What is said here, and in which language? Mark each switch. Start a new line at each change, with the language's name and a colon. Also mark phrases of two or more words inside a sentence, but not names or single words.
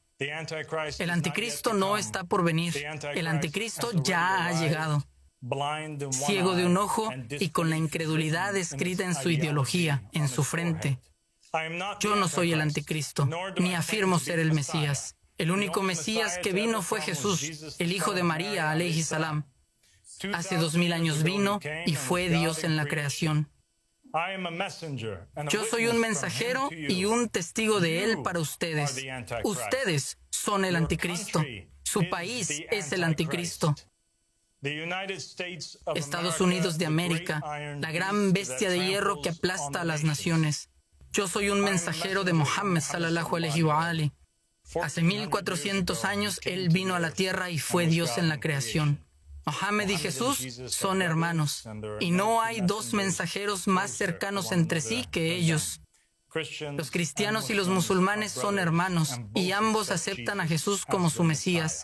Spanish: El anticristo no está por venir. El anticristo ya ha llegado. Ciego de un ojo y con la incredulidad escrita en su ideología, en su frente. Yo no soy el anticristo, ni afirmo ser el Mesías. El único Mesías que vino fue Jesús, el hijo de María,
Arabic: عليه السلام.
Spanish: Hace 2000 años vino y fue Dios en la creación. Yo soy un mensajero y un testigo de Él para ustedes. Ustedes son el anticristo. Su país es el anticristo. Estados Unidos de América, la gran bestia de hierro que aplasta a las naciones. Yo soy un mensajero de Muhammad
Arabic: صلى الله عليه وآله.
Spanish: Hace 1400 años Él vino a la tierra y fue Dios en la creación. Mohammed y Jesús son hermanos, y no hay dos mensajeros más cercanos entre sí que ellos. Los cristianos y los musulmanes son hermanos, y ambos aceptan a Jesús como su Mesías.